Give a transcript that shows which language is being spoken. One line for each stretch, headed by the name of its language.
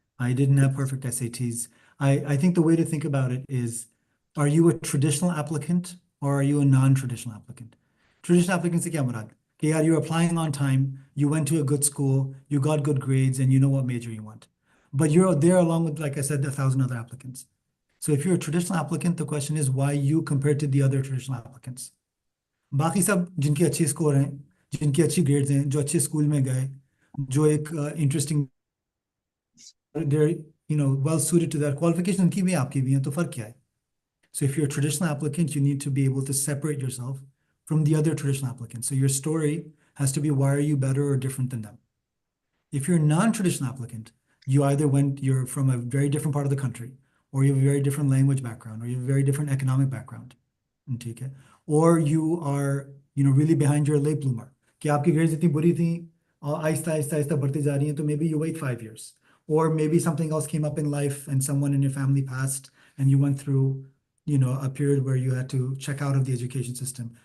English: I didn't have perfect SATs. I think the way to think about it is, are you a traditional applicant or are you a non-traditional applicant? Traditional applicant
Hindi: se kya murad? कि यार,
English: you're applying on time, you went to a good school, you got good grades, and you know what major you want. But you're there along with, like I said, 1,000 other applicants. So if you're a traditional applicant, the question is why you compared to the other traditional applicants.
Hindi: बाकी सब जिनके अच्छे score हैं, जिनकी अच्छी grades हैं, जो अच्छे स्कूल में गए, जो एक interesting,
English: they're well suited to that qualification,
Hindi: उनकी भी आपकी भी हैं, तो फर्क क्या है?
English: So if you're a traditional applicant, you need to be able to separate yourself from the other traditional applicants. So your story has to be, why are you better or different than them? If you're a non-traditional applicant, you're from a very different part of the country, or you have a very different language background, or you have a very different economic background, or you are really behind your late bloomer,
Hindi: कि आपकी grades इतनी बुरी थी और आहिस्ता बढ़ती जा रही हैं, तो
English: maybe you wait 5 years, or maybe something else came up in life and someone in your family passed and you went through a period where you had to check out of the education system.